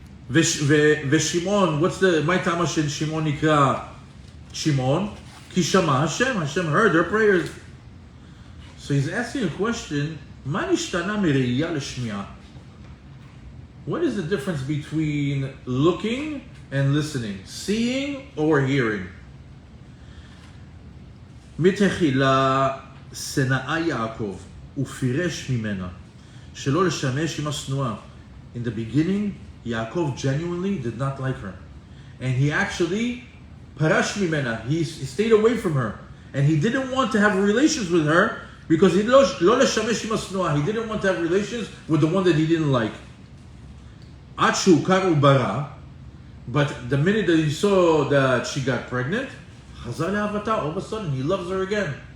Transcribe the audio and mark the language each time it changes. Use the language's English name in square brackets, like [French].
[Hebrew] ושמעון, [English] what's the, my ta'ama [Hebrew] של שמעון נקרא שמעון? כי שמע Hashem. [English] Hashem heard her prayers. So he's asking a question, [Hebrew] מה נשתנה מראייה לשמיעה? [English] What is the difference between looking and listening? Seeing or hearing? [Hebrew] מתחילה שנאה יעקב ופירש ממנה שלא לשמש עם השנואה. [English] In the beginning, Yaakov genuinely did not like her. And he actually, [Hebrew] parash mimena, [English] he stayed away from her. And he didn't want to have relations with her because he [Hebrew] lo leshamesh im hasnoah. [English] He didn't want to have relations with the one that he didn't like. Achu karu bara, but the minute that he saw that she got pregnant, [Hebrew] chazar le'avata, [English] all of a sudden he loves her again.